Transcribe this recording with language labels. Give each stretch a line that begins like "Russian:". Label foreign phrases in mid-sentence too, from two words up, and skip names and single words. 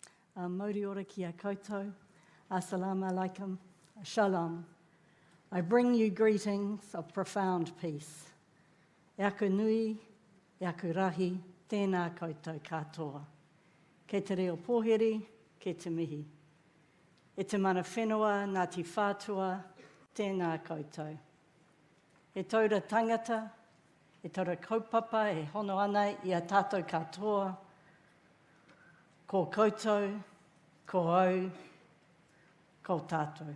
Māori: Mauri ora ki a koutou,
Arabic: السلام عليكم,
Hebrew: shalom.
English: I bring you greetings of profound peace.
Māori: E aku nui, e aku rahi, tēnā koutou katoa. Kei te reo pōheri, kei te mihi. E te mana whenua, Ngāti whātua, tēnā koutou. E taura tangata, e taura kaupapa, e hono ana i a tātou katoa, ko koutou, ko au, ko tātou.